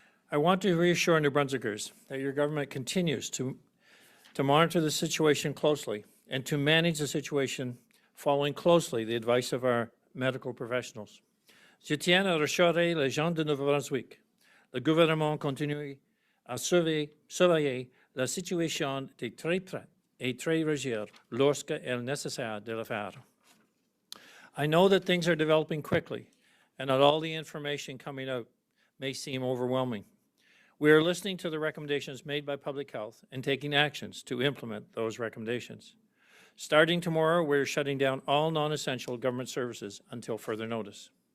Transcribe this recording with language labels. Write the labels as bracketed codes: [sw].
[en] I want to reassure New Brunswickers that your government continues to monitor the situation closely and to manage the situation following closely the advice of our medical professionals. [fr] Je tiens à rassurer les gens de Nouveau-Brunswick. Le gouvernement continue à surveiller la situation de très près et très réagir lorsque il est nécessaire de le faire. [en] I know that things are developing quickly and that all the information coming out may seem overwhelming. We are listening to the recommendations made by Public Health and taking actions to implement those recommendations. Starting tomorrow, we're shutting down all non-essential government services until further notice.